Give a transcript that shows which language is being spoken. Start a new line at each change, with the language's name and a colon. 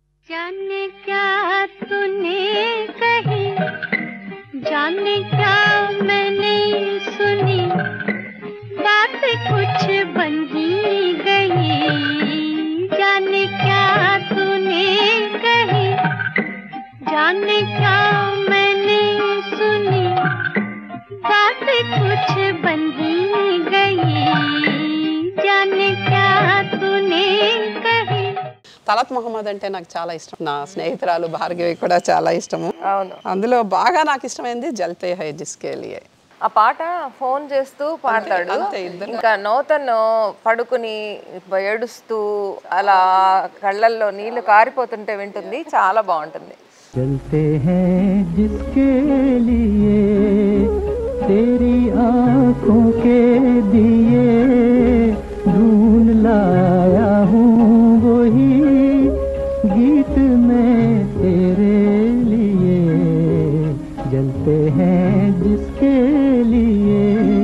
Hindi: जाने क्या तूने कही, जाने क्या मैंने सुनी, बात कुछ बन ही गई, जाने क्या तूने कही, जाने क्या मैंने सुनी, बात कुछ बन ही गई, जाने क्या तूने कही.
Telugu: తలత్ మొహమ్మద్ అంటే నాకు చాలా ఇష్టం. నా స్నేహితురాలు భార్గవి కూడా చాలా ఇష్టము. అవును. అందులో బాగా నాకు ఇష్టమైంది జల్తే హై జిస్కే లియే. ఆ పాట ఫోన్ చేస్తూ పాడతాడు. అంతే, ఇద్దరు. ఇంకా నూతన్ పడుకుని ఏడుస్తూ అలా కళ్ళల్లో నీళ్లు కారిపోతుంటే వింటుంది, చాలా బాగుంటుంది.
Hindi: चलते हैं जिसके लिए तेरी आंखों के दिए, ढूंढ लाया हूँ वही गीत में तेरे लिए, जलते हैं जिसके लिए.